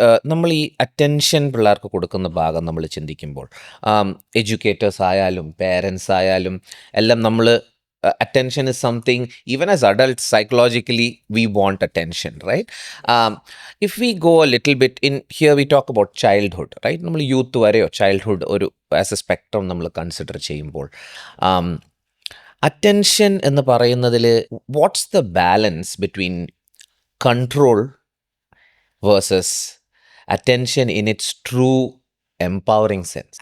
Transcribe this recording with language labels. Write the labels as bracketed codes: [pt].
[ml] നമ്മൾ ഈ അറ്റൻഷൻ പിള്ളേർക്ക് കൊടുക്കുന്ന ഭാഗം നമ്മൾ ചിന്തിക്കുമ്പോൾ എഡ്യൂക്കേറ്റേഴ്സ് ആയാലും പേരൻസ് ആയാലും എല്ലാം നമ്മൾ [en] attention is something, even as adults, psychologically, we want attention, right? If we go a little bit in here, we talk about childhood, right? [ml] നമ്മൾ യൂത്ത് വരെയോ ചൈൽഡ്ഹുഡ് ഒരു ആസ് എ സ്പെക്ട്രം നമ്മൾ consider ചെയ്യുമ്പോൾ attention എന്ന് പറയുന്നതിൽ [en] What's the balance between control versus attention in it's true empowering sense?